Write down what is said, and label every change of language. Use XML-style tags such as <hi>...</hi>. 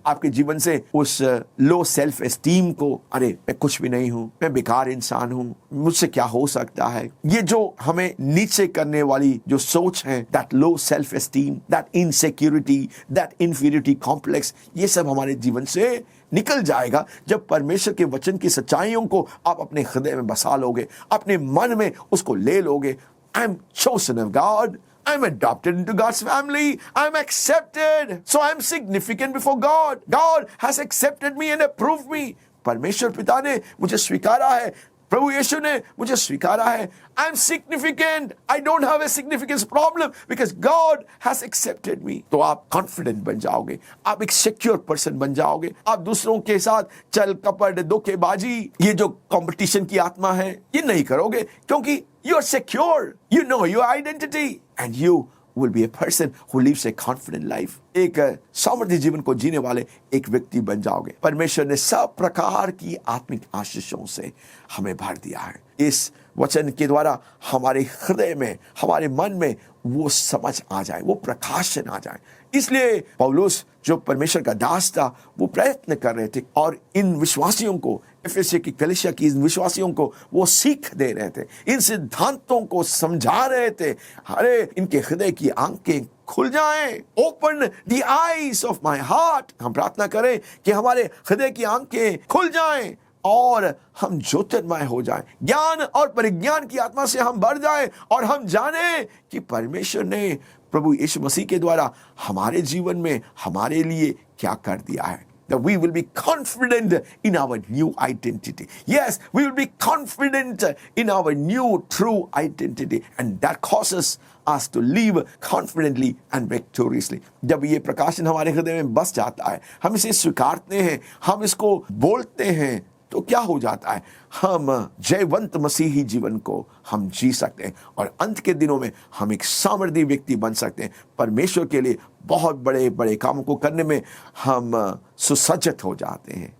<hi>आपके जीवन से उस लो सेल्फ एस्टीम को, अरे मैं कुछ भी नहीं हूं, मैं बेकार इंसान हूं, मुझसे क्या हो सकता है, ये जो हमें नीचे करने वाली जो सोच है,</hi> <en>that low self-esteem, that insecurity, that inferiority complex,</en> <hi>ये सब हमारे जीवन से निकल जाएगा जब परमेश्वर के वचन की सच्चाइयों को आप अपने हृदय में बसा लोगे, अपने मन में उसको ले लोगे।</hi> <en>I am chosen of God. I'm adopted into God's family. I'm accepted. So I'm significant before God. God has accepted me and approved me.</en> <hi>परमेश्वर पिता ने मुझे स्वीकारा है, प्रभु यीशु ने मुझे स्वीकारा है।</hi> <en>I am significant. I don't have a significance problem because God has accepted me.</en> <hi>तो आप कॉन्फिडेंट बन जाओगे, आप एक सिक्योर पर्सन बन जाओगे। आप दूसरों के साथ चल कपट, धोखेबाजी, ये जो कंपटीशन की आत्मा है, ये नहीं करोगे, क्योंकि</hi> <en>you are secure. You know your identity and you will be a person who lives a confident life.</en> <hi>एक सामर्थ्य जीवन को जीने वाले एक व्यक्ति बन जाओगे। परमेश्वर ने सब प्रकार की आत्मिक आशीषों से हमें भर दिया है। इस वचन के द्वारा हमारे हृदय में, हमारे मन में वो समझ आ जाए, वो प्रकाशन आ जाए। इसलिए पौलुस जो परमेश्वर का दास था, वो प्रयत्न कर रहे थे और इन विश्वासियों को, एफेसियों की कलीसिया की इन विश्वासियों को वो सीख दे रहे थे, इन सिद्धांतों को समझा रहे थे। अरे इनके हृदय की आंखें खुल जाएं।</hi> <en>Open the eyes of my heart.</en> <hi>हम प्रार्थना करें कि हमारे हृदय की आंखें खुल जाएं और हम ज्योतिर्मय हो जाएं, ज्ञान और परिज्ञान की आत्मा से हम भर जाएं और हम जाने कि परमेश्वर ने प्रभु यीशु मसीह के द्वारा हमारे जीवन में हमारे लिए क्या कर दिया है।</hi> <en>That we will be confident in our new identity. Yes, we will be confident in our new true identity, and that causes us to live confidently and victoriously.</en> <hi>जब ये प्रकाशन हमारे हृदय में बस जाता है, हम इसे स्वीकारते हैं, हम इसको बोलते हैं, तो क्या हो जाता है, हम जयवंत मसीही जीवन को हम जी सकते हैं और अंत के दिनों में हम एक सामर्थी व्यक्ति बन सकते हैं। परमेश्वर के लिए बहुत बड़े बड़े कामों को करने में हम सुसज्जित हो जाते हैं।</hi>